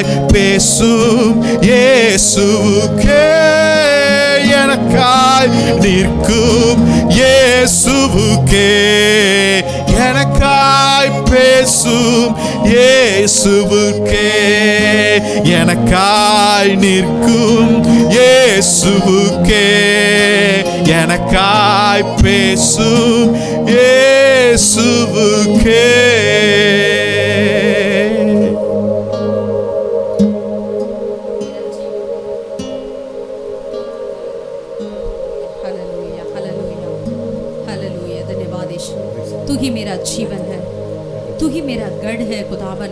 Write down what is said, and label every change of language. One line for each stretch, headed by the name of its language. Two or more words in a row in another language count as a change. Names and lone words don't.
Tamil: பேசும் இயேசுவுக்கே எனக்காய் நிற்கும் இயேசுவுக்கே எனக்காய் பேசும் இயேசுவுக்கே எனக்காய் நிற்கும் இயேசுவுக்கே எனக்காய் பேசும் இயேசுவுக்கே
Hindi: हालेलुया हालेलुया हालेलुया। धन्यवाद यीशु। तू ही मेरा जीवन है, तू ही मेरा गढ़ है खुदावन।